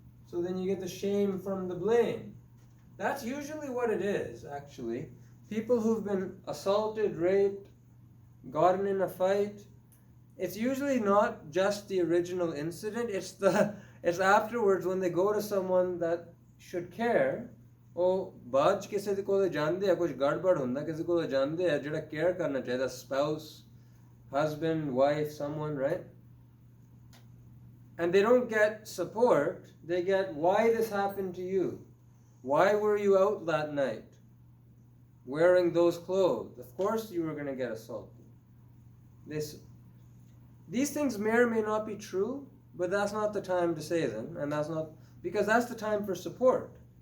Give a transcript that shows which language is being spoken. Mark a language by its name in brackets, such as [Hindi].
[English] So then you get the shame from the blame. That's usually what it is, actually. People who've been assaulted, raped, gotten in a fight, it's usually not just the original incident, it's afterwards when they go to someone that should care. [Punjabi] ਉਹ ਬਾਅਦ ਚ ਕਿਸੇ ਦੇ ਕੋਲ ਜਾਂਦੇ ਆ ਕੁਝ ਗੜਬੜ ਹੁੰਦਾ ਕਿਸੇ ਕੋਲ ਜਾਂਦੇ ਆ ਜਿਹੜਾ ਕੇਅਰ ਕਰਨਾ ਚਾਹੀਦਾ [English] spouse, husband, wife, someone, right? And they don't get support, they get why this happened to you. Why were you out that night wearing those clothes? Of course you were going to get assaulted. These things may or may not be true, but that's not the time to say them, and that's not, because that's the time for support.